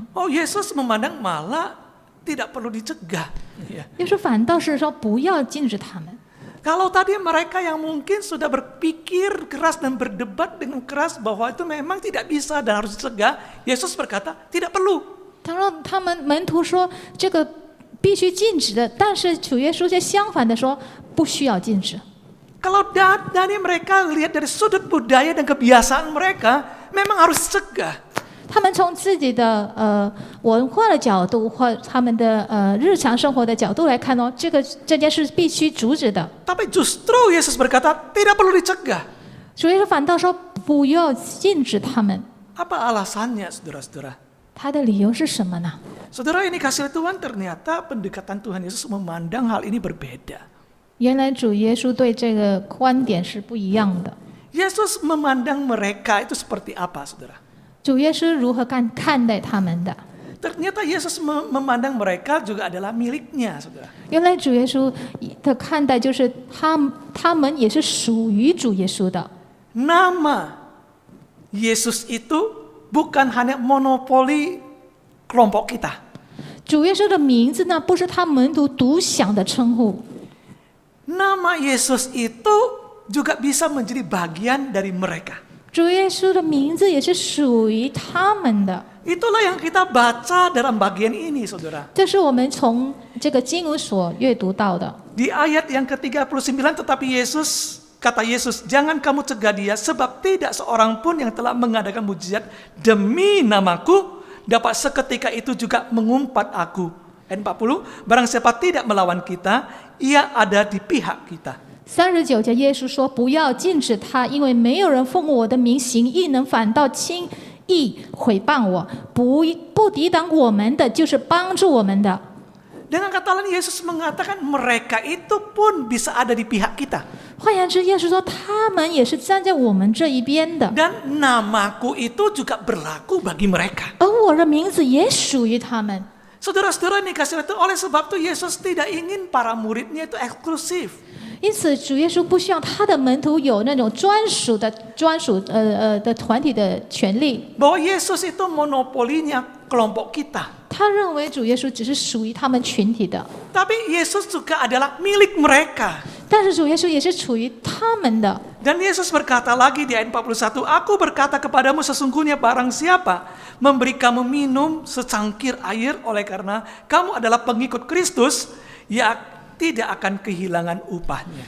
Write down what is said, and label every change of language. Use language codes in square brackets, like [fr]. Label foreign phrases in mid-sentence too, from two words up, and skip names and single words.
[id] Oh, Yesus memandang malah tidak perlu dicegah. Ya. [zh] 耶稣反倒是说不要禁止他们。 [id] Kalau tadi mereka yang mungkin sudah berpikir keras dan berdebat dengan keras bahwa itu memang tidak bisa dan harus dicegah, Yesus berkata tidak perlu. [zh] 他说他们门徒说这个必须禁止的，但是主耶稣却相反的说不需要禁止。 [id] Kalau dari mereka lihat dari sudut budaya dan kebiasaan mereka, memang harus dicegah. [zh] 他们从自己的文化的角度或他们的日常生活的角度来看哦，这件事必须阻止的。 [id] Tapi justru Yesus berkata tidak perlu dicegah. [zh] 主耶稣反倒说不要禁止他们。 [id] Apa alasannya, saudara-saudara? [zh] 他的理由是什么呢？ [id] Saudara, ini kasih Tuhan, ternyata pendekatan Tuhan Yesus memandang hal ini berbeda. [zh] 原来主耶稣对这个观点是不一样的。 [id] Yesus memandang mereka itu seperti apa, saudara? [zh] 主耶稣如何看待他们的？ [id] Ternyata Yesus memandang mereka juga adalah miliknya, saudara. [zh] 原来主耶稣的看待就是他们也是属于主耶稣的。 [id] Nama Yesus itu bukan hanya monopoli kelompok kita. [zh] 主耶稣的名字呢，不是他门徒独享的称呼。 [id] Nama Yesus itu juga bisa menjadi bagian dari mereka. [zh] 主耶稣的名字也是属于他们的。 [id] Itulah yang kita baca dalam bagian ini, saudara. [zh] 这是我们从这个经文所阅读到的。 [id] Di ayat yang ke-39, tetapi kata Yesus, jangan kamu cegah dia, sebab tidak seorang pun yang telah mengadakan mujizat demi namaku dapat seketika itu juga mengumpat aku. Ayat 40, barang siapa tidak melawan kita, ia ada di pihak kita. [zh] 39 节，耶稣说：“不要禁止他，因为没有人奉我的名行异能，反倒轻易毁谤我。不抵挡我们的，就是帮助我们的。” [id] Dengan kata lain, Yesus mengatakan mereka itu pun bisa ada di pihak kita. [zh] 换言之，耶稣说他们也是站在我们这一边的， [id] Dan namaku itu juga berlaku bagi mereka. [zh] 而我的名字也属于他们。 [id] Saudara-saudara ini kasih itu, oleh sebab itu Yesus tidak ingin para muridnya itu eksklusif. [zh] 因此，主耶稣不希望他的门徒有那种专属的团体的权利。 [id] Bahwa Yesus itu monopolinya kelompok kita. [zh] 他认为主耶稣只是属于他们群体的， [id] Tapi Yesus juga adalah milik mereka. [zh] 但是主耶稣也是属于他们的。 [id] Dan Yesus berkata lagi di ayat 41, aku berkata kepadamu sesungguhnya barang siapa memberi kamu minum secangkir air oleh karena kamu adalah pengikut Kristus, ya tidak akan kehilangan upahnya.